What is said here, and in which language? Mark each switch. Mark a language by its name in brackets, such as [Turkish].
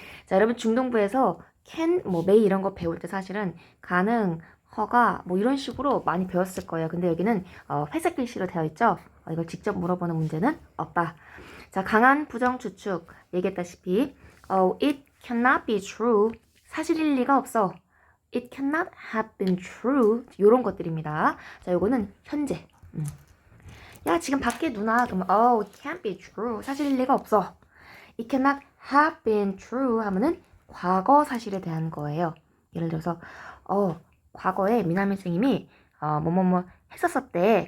[Korean] 자, 여러분 중등부에서 can, 뭐 may 이런 거 배울 때 사실은 가능, 허가 뭐 이런 식으로 많이 배웠을 거예요. 근데 여기는 회색 글씨로 되어 있죠. 이걸 직접 물어보는 문제는 없다. 자, 강한 부정 추측 얘기했다시피 [English] it cannot be true. [Korean] 사실일 리가 없어. [English] It cannot have been true. [Korean] 이런 것들입니다. 자, 요거는 현재. 야 지금 밖에 누나 그러면 [English] it can't be true. [Korean] 사실일 리가 없어. [English] It cannot have been true [Korean] 하면은 과거 사실에 대한 거예요. 예를 들어서 과거에 미나미 선생님이 뭐뭐뭐 했었었대.